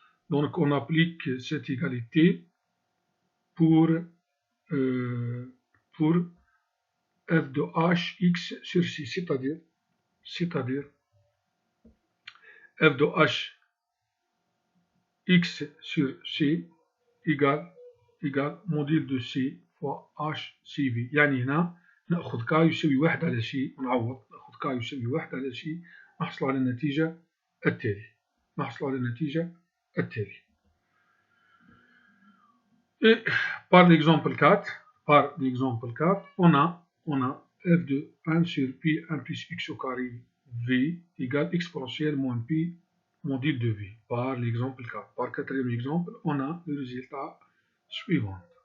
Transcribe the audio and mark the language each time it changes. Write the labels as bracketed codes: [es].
[fr] Donc on applique cette égalité pour f de h x sur c, c'est-à-dire f de h x sur c égale module de c fois h cv. [ar] يعني هنا نأخذ k يساوي 1 على c ونعوض، نأخذ ك يساوي 1 على شيء نحصل على النتيجة التالي. [fr] Et par l'exemple 4, on a f de 1 sur pi 1 plus x au carré v égale exponentielle moins pi module de v. Par l'exemple 4. Par quatrième exemple, on a le résultat suivant.